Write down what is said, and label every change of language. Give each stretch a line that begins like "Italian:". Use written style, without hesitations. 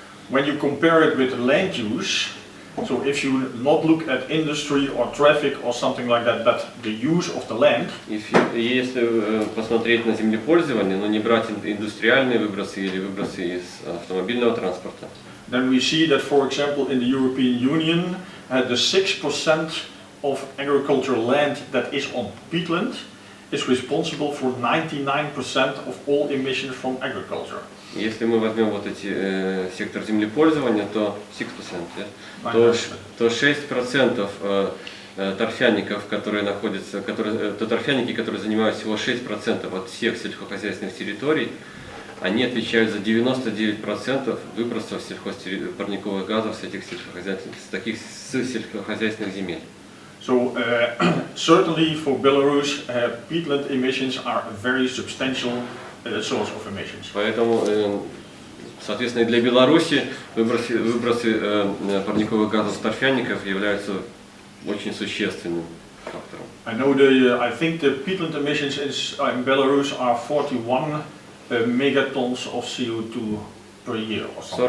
English: When you compare it with land use, so if you not look at industry or traffic or something like that, but the use of the land.
Russian: Если посмотреть на землепользование, но не брать индустриальные выбросы или выбросы из автомобильного транспорта,
English: then we see that, for example, in the European Union, the 6% of agricultural land that is on peatland is responsible for 99% of all emissions from agriculture.
Russian: Если мы возьмем вот эти сектор землепользования, то 6%, то 6% торфяников, которые находятся, торфяники, которые занимают всего 6% от всех сельскохозяйственных территорий, они отвечают за 99% выбросов парниковых газов с сельскохозяйственных земель.
English: So certainly for Belarus, peatland emissions are a very substantial source of emissions.
Russian: Поэтому, соответственно, и для Беларуси выбросы парниковых газов с торфяников являются очень существенным фактором.
English: I think the peatland emissions in Belarus are 41 megatons of CO2 per year or something.